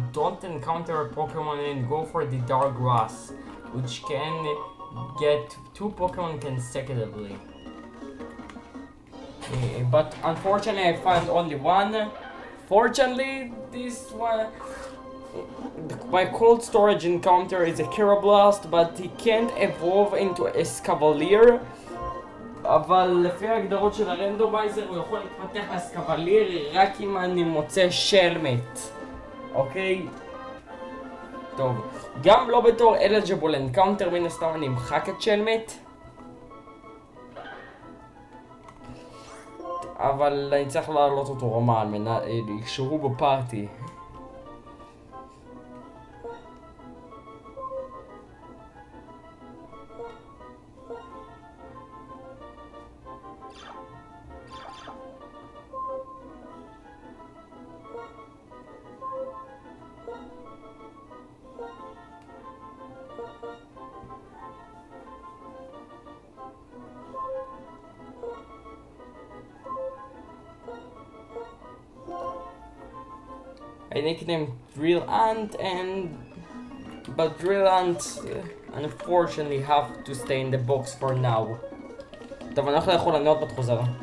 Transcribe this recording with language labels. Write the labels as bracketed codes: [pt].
[en] Don't encounter a Pokemon and go for the dark grass, which can get 2 Pokemon consecutively. But unfortunately I found only one. Fortunately, this one, my cold storage encounter is a Kirablast, but he can't evolve into a Escavalier. [he] אבל לפי ההגדרות של הרנדומייזר הוא יכול להתפתח לאסקבליר רק אם אני מוצא שלמט. אוקיי? טוב. גם לא בתור [en] eligible encounter [he] מן הסתם אני אמחק את שלמט. אבל אני צריך להעלות אותו רמה על מנת לקשרו בפארטי. [en] I nicknamed Drill Ant, but Drill Ant unfortunately have to stay in the box for now. [he] טוב, אני הולך לאכול, אני עוד מעט חוזר.